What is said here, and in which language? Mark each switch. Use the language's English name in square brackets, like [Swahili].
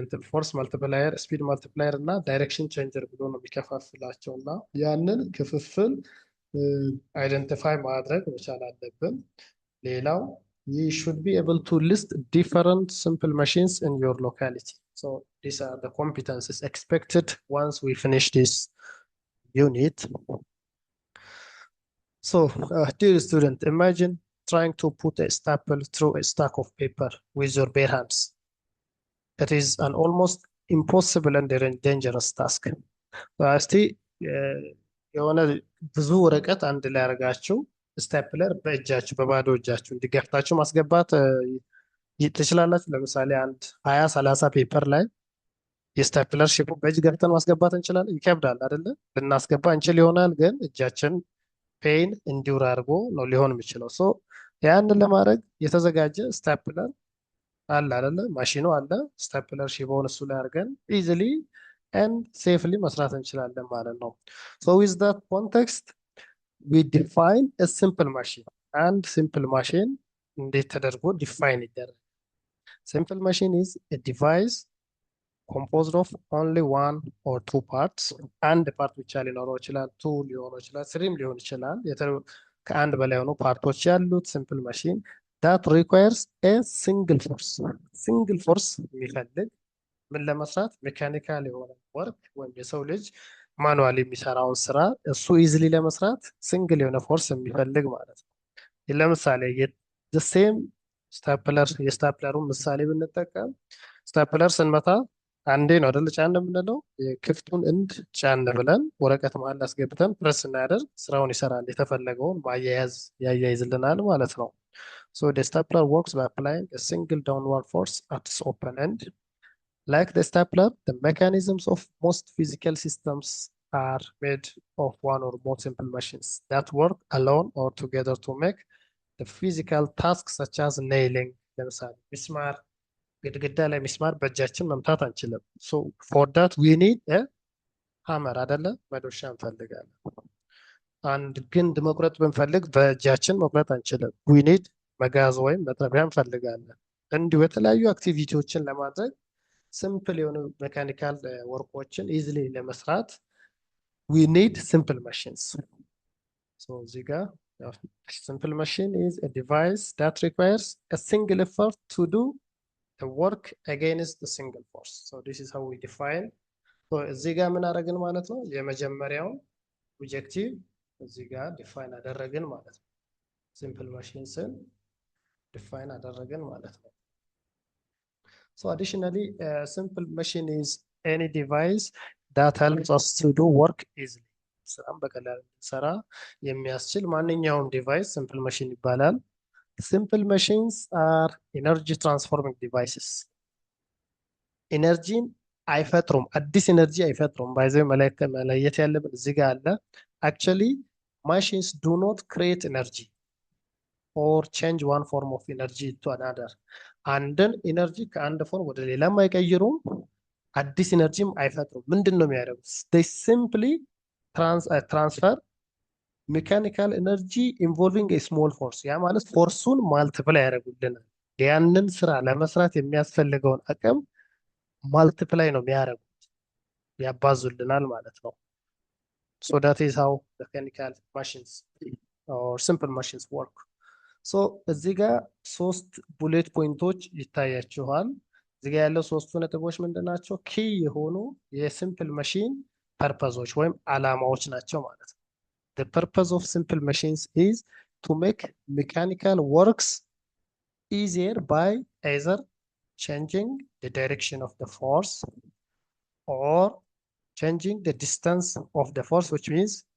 [Amharic] ፎርስ መልቲፕላየር፣ ስፒድ መልቲፕላየር እና ዳይሬክሽን ቼንጀር ብሎ ነው የሚከፋፍላቸው እና ያንን ክፍፍል አይደንቲፋይ ማድረግ መቻል አለብን። ሌላው [English] you should be able to list different simple machines in your locality. So these are the competencies expected once we finish this unit. So, dear student, imagine trying to put a staple through a stack of paper with your bare hands. It is an almost impossible and dangerous task. [Amharic] እስቲ የሆነ ብዙ ወረቀት አንድ ላይ አድርጋችሁ ስታፕለር በእጃችሁ በባዶ እጃችሁ እንዲገፍታችሁ ማስገባት ትችላላችሁ። ለምሳሌ አንድ 20-30 ፔፐር ላይ የስታፕለር ሼፑ በእጅ ገብተን ማስገባት እንችላለን። ይከብዳል አይደለ? ልናስገባ እንችል ይሆናል፣ ግን እጃችን ፔን እንዲውር አድርጎ ነው ሊሆን የሚችለው። ሶ ያንን ለማድረግ የተዘጋጀ ስታፕለር አለ አይደለ? ማሽኑ አለ። ስታፕለር ሺቦውን እሱ ላይ አድርገን ኢዚሊ ኤንድ ሴፍሊ መስራት እንችላለን ማለት ነው። [English] ሶ ዊዝ ዳት ኮንቴክስት ዊ ዲፋይን ኤ ሲምፕል ማሽን። [Amharic] አንድ ሲምፕል ማሽን እንዴት ተደርጎ ዲፋይን ይደረግ? [English] ሲምፕል ማሽን ኢዝ ኤ ዲቫይስ composed of only one or two parts. [Amharic] አንድ ፓርት ብቻ ሊኖረው ይችላል፣ ቱ ሊሆነው ይችላል፣ ስሪም ሊሆን ይችላል። ከአንድ በላይ የሆኑ ፓርቶች ያሉት ሲምፕል ማሽን [English] that requires a single force። [Amharic] ሲንግል ፎርስ የሚፈልግ ምን ለመስራት? ሜካኒካል የሆነ ወርክ ወይም የሰው ልጅ ማኑዋል የሚሰራውን ስራ እሱ ኢዝሊ ለመስራት ሲንግል የሆነ ፎርስ የሚፈልግ ማለት ነው። ለምሳሌ ሴም ስታፕለር የስታፕለሩን ምሳሌ ብንጠቀም ስታፕለር ስንመታ አንዴ ነው አይደል ጫን የምንለው። የክፍቱን እንድ ጫን ብለን ወረቀት መሀል አስገብተን ፕረስ ስናደርግ ስራውን ይሰራል። የተፈለገውን ማያያዝ ያያይዝልናል ማለት ነው። [English] So the stapler works by applying a single downward force at its open end. Like the stapler, the mechanisms of most physical systems are made of one or more simple machines that work alone or together to make the physical tasks such as nailing. [Amharic] ለምሳሌ ሚስማር ግድግዳ ላይ ሚስማር በእጃችን መምታት አንችልም። [English] ሶ ፎር ዳት ዊ ኒድ ሃመር [Amharic] አይደለ? መዶሻ እንፈልጋለን። አንድ ግንድ መቁረጥ ብንፈልግ በእጃችን መቁረጥ አንችልም። ዊ ኒድ መጋዝ ወይም መጥረቢያ እንፈልጋለን። እንዲሁ የተለያዩ አክቲቪቲዎችን ለማድረግ ሲምፕል የሆኑ ሜካኒካል ወርኮችን ኢዝሊ ለመስራት [English] ዊ ኒድ ሲምፕል ማሽንስ። [Amharic] ሶ እዚህ ጋር [English] ሲምፕል ማሽን ኢዝ ኤ ዲቫይስ ዳት ሪኳየርስ ኤ ሲንግል ኤፈርት ቱ ዱ the work against the single force. So this is how we define. So [Amharic] እዚህ ጋር ምን አደረግን ማለት ነው? የመጀመሪያው ኦብጀክቲቭ እዚህ ጋር ዲፋይን አደረግን ማለት ነው። ሲምፕል ማሽንስን ዲፋይን አደረግን ማለት ነው። [English] So additionally, a simple machine is any device that helps us to do work easily. [Amharic] ስራም በቀላሉ እንድንሰራ የሚያስችል ማንኛውም ዲቫይስ ሲምፕል ማሽን ይባላል። [English] Simple machines are energy transforming devices. [Amharic] ኢነርጂን አይፈጥሩም፣ አዲስ ኢነርጂ አይፈጥሩም። ባይዘው መለየት ያለብን እዚህ ጋር አለ። [English] አክቹዋሊ ማሽንስ ዱ ኖት ክሬት ኤነርጂ ኦር ቼንጅ ዋን ፎርም ኦፍ ኤነርጂ ቱ አናደር። [Amharic] አንድን ኢነርጂ ከአንድ ፎርም ወደ ሌላም አይቀይሩም፣ አዲስ ኢነርጂም አይፈጥሩም። ምንድን ነው የሚያደርጉት? [English] ሲምፕሊ ትራንስፈር ሜካኒካል ኤነርጂ ኢንቮልቪንግ ስሞል ፎርስ። [Amharic] ያ ማለት ፎርሱን ማልቲፕላይ ያደርጉልናል። ያንን ስራ ለመስራት የሚያስፈልገውን አቅም ማልቲፕላይ ነው የሚያደርጉት፣ ያባዙልናል ማለት ነው። [English] ሶ ዳት ኢዝ ሃው ሜካኒካል ማሽንስ ኦር ሲምፕል ማሽንስ ወርክ። [Amharic] ሶ እዚህ ጋር 3 ቡሌት ፖይንቶች ይታያችኋል። እዚህ ጋር ያለው 3ቱ ነጥቦች ምንድን ናቸው? ኪ የሆኑ የሲምፕል ማሽን ፐርፐዞች ወይም አላማዎች ናቸው ማለት ነው። [English] The purpose of simple machines is to make mechanical works easier by either changing the direction of the force or changing the distance of the force, which means